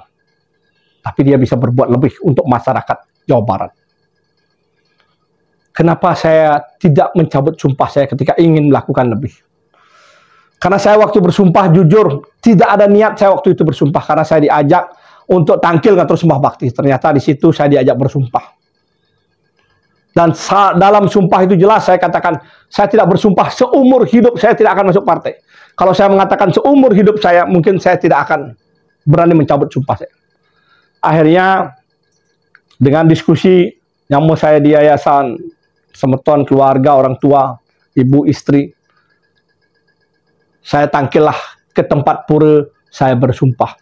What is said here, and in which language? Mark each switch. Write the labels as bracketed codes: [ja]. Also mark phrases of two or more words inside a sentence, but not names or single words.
[id] Tapi dia bisa berbuat lebih untuk masyarakat Jawa Barat. Kenapa saya tidak mencabut sumpah saya ketika ingin melakukan lebih? Karena saya waktu bersumpah jujur, tidak ada niat saya waktu itu bersumpah. Karena saya diajak untuk tangkil ngatur sembah bakti. Ternyata di situ saya diajak bersumpah. Dan dalam sumpah itu jelas saya katakan, saya tidak bersumpah seumur hidup saya tidak akan masuk partai. Kalau saya mengatakan seumur hidup saya, mungkin saya tidak akan berani mencabut sumpah saya. Akhirnya dengan diskusi yang mau saya di yayasan, semeton keluarga, orang tua, ibu, istri, saya tangkillah ke tempat pura saya bersumpah.